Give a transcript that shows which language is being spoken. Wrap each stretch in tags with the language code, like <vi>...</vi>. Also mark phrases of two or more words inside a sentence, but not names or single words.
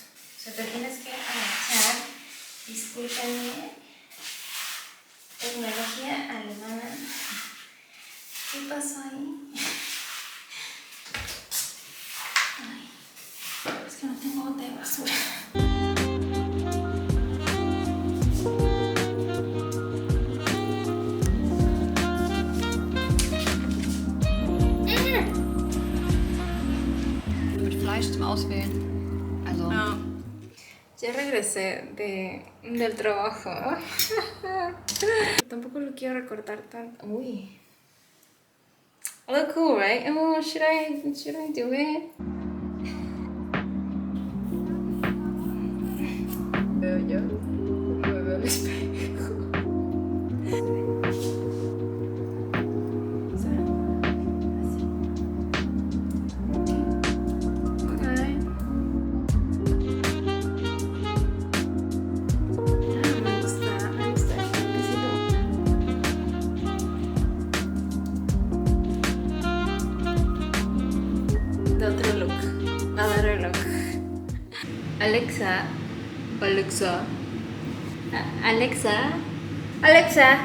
<es>O sea, te tienes que agachar. Discúlpenme. Tecnología alemana. ¿Qué pasó ahí? Ay, es que no tengo bote de basura.</es> <de>Mit Fleisch zum Auswählen.</de> <es>Also. No. Ya regresé del trabajo. Tampoco lo quiero recortar tanto. Uy.</es> <en>I look cool, right? Oh, should I do it?</en> <es>Yo me veo al espejo. O sea, así. Okay. Me gusta el toquecito. De otro look.</es> <en>Another look.</en> <es>Alexa. Alexa. Alexa. Alexa.</es>